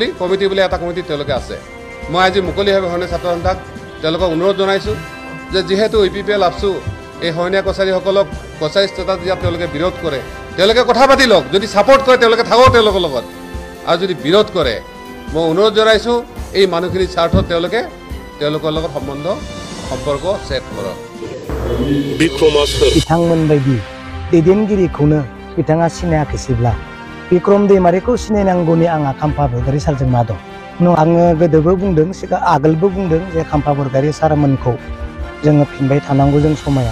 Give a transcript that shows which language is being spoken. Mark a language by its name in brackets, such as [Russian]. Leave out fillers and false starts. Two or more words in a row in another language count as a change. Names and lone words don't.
[Assamese] কমিটি বুলি এটা কমিটি তেওঁলোকে আছে মই আজি মুকলিভাৱে সৰণীয়া ছাত্ৰ সন্থাক তেওঁলোকক অনুৰোধ জনাইছো যে যেহেতু ইউপিপিএল আফচু এই সৰণীয়া কছাৰীসকলক কছাৰী ষ্টেটাছ দিয়াত তেওঁলোকে বিৰোধ কৰে তেওঁলোকে কথা পাতি লওক যদি ছাপোৰ্ট কৰে তেওঁলোকে থাকক তেওঁলোকৰ লগত আৰু যদি বিৰোধ কৰে মই অনুৰোধ জনাইছো এই মানুহখিনিৰ স্বাৰ্থত তেওঁলোকৰ লগত সম্পৰ্ক সেট কৰক [Bodo] बिथांमोन बायदि दैदेनगिरिखौनो बिथाङा सिनायाखैसैब्ला बिक्रम दैमारिखौ सिनायनांगौनि आंहा खाम्फा बरगयारी सारजों मा दं आङो गोदोबो बुंदों आगोलबो बुंदों जे खाम्फा बरगयारी सारमोनखौ जोङो फिनबाय थानांगौ जों समाया